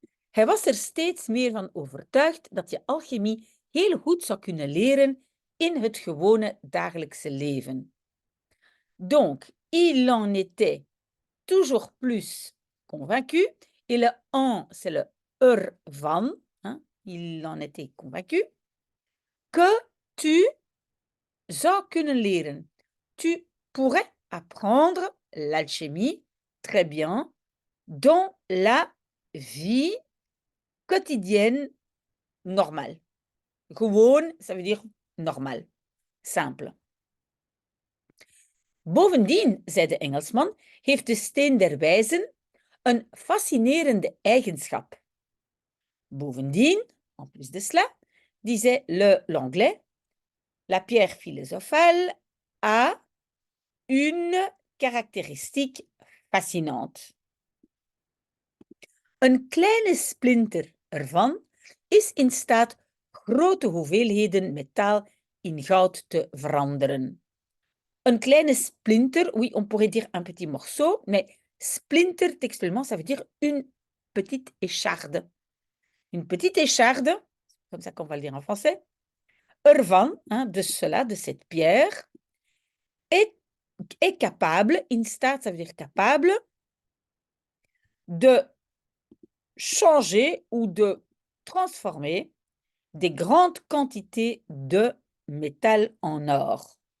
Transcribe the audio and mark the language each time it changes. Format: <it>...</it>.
<nl>Hij was er steeds meer van overtuigd dat je alchemie heel goed zou kunnen leren in het gewone dagelijkse leven.</nl> <fr>Donc, il en était toujours plus convaincu. Et le en, c'est le van. Hein? Il en était convaincu. Que tu</fr> <nl>zou kunnen leren.</nl> <fr>Tu pourrais apprendre l'alchimie très bien dans la vie quotidienne normale. Gewoon, ça veut dire normal, simple.</fr> <nl>Bovendien, zei de Engelsman, heeft de steen der wijzen een fascinerende eigenschap.</nl> <fr>Bovendien, en plus de cela, disait l'anglais, la pierre philosophale a une caractéristique fascinante.</fr> <nl>Een kleine splinter ervan is in staat grote hoeveelheden metaal in goud te veranderen. Een kleine splinter,</nl> <fr>oui, on pourrait dire un petit morceau, mais splinter, textuellement, ça veut dire une petite écharde. Une petite écharde, comme ça qu'on va le dire en français, ervan, hein, de cela, de cette pierre, est capable,</fr> <nl>in staat,</nl> <fr>ça veut dire capable, de changer ou de transformer des grandes quantités de métal en or.</fr>